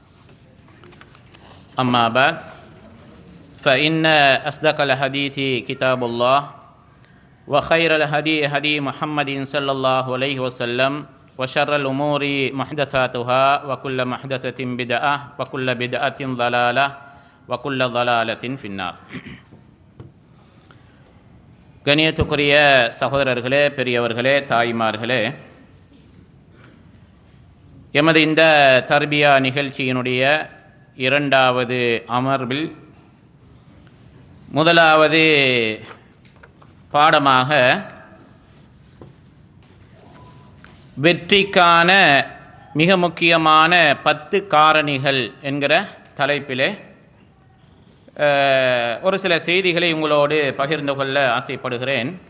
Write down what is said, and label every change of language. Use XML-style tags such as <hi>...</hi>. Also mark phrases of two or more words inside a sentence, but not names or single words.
<ar>أما بعد فإن أصدق الحديث كتاب الله وخير الهدي هدي محمد صلى الله عليه وسلم وشر الأمور محدثاتها وكل محدثة بدعة وكل بدعة ضلالة وكل ضلالة في النار.</ar> <ta>கணியத்துக்குரிய சகோதரர்களே, பெரியவர்களே, தாய்மார்களே, எமது இந்த தர்பியா நிகழ்ச்சியினுடைய இரண்டாவது அமர்வில் முதலாவது பாடமாக வெற்றிக்கான மிக முக்கியமான 10 காரணிகள் என்கிற தலைப்பிலே ஒரு சில செய்திகளை உங்களோடு பகிர்ந்து கொள்ள ஆசைப்படுகிறேன்.</ta>